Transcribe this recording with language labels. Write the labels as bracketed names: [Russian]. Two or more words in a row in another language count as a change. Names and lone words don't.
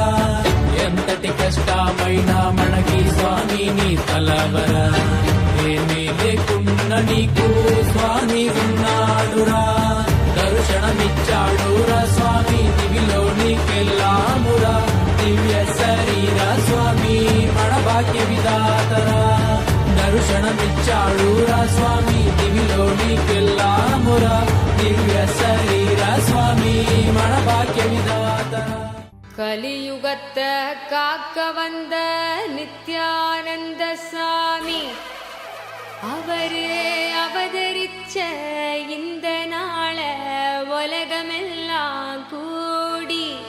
[Telugu] ఎంతటి కష్టమైనా మనకి స్వామి నీ తలవరా ఏమీ లేకున్న నీకు స్వామి ఉన్నాడురా దర్శనమిచ్చాడురా స్వామి దివిలో నీకెళ్ళామురా దివ్య శరీర స్వామి మన భాగ్య విధాతరా దర్శనమిచ్చాడురా స్వామి దివిలో నీకెళ్ళామురా దివ్య శరీర స్వామి మన భాగ్య విధాతరా [Tamil] கலியுகத்தை காக்க வந்த நித்யானந்த சாமி அவரே அவதரிச்ச இந்த நாள உலகமெல்லாம் கூடி